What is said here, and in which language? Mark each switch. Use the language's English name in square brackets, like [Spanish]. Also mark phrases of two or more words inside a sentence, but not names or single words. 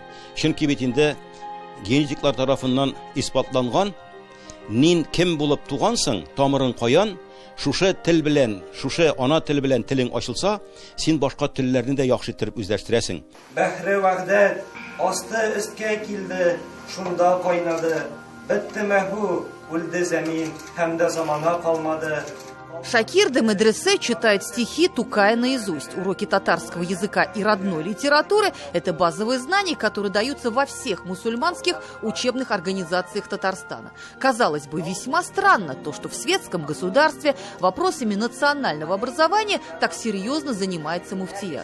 [Tatar] Чөнки бит инде генетиклар тарафыннан испатланган, нин кем булып тугансың, тамырың каян, шушы тел белән, шушы ана тел белән телең ачылса, син башка телләрне дә яхшы итеп үзләштерәсең. Бәхре вәгъдәт асты өсткә килде, шунда кайнады. Бетте мәху, үлде зәмин, һәм дә замана калмады. [Russian] Шакир де Медресе читает стихи Тукая наизусть. Уроки татарского языка и родной литературы – это базовые знания, которые даются во всех мусульманских учебных организациях Татарстана. Казалось бы, весьма странно то, что в светском государстве вопросами национального образования так серьезно занимается муфтият.